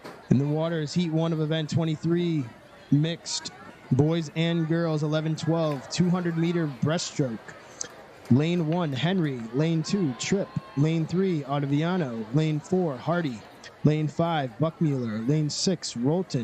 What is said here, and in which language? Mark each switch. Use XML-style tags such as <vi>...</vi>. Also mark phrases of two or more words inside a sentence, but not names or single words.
<en>In the water is heat 1 of event 23, mixed, boys and girls, 11-12, 200-meter breaststroke. Lane 1, Henry. Lane 2, Tripp. Lane 3, Ottaviano. Lane 4, Hardy. Lane 5, Buckmuller. Lane 6, Rolton.</en>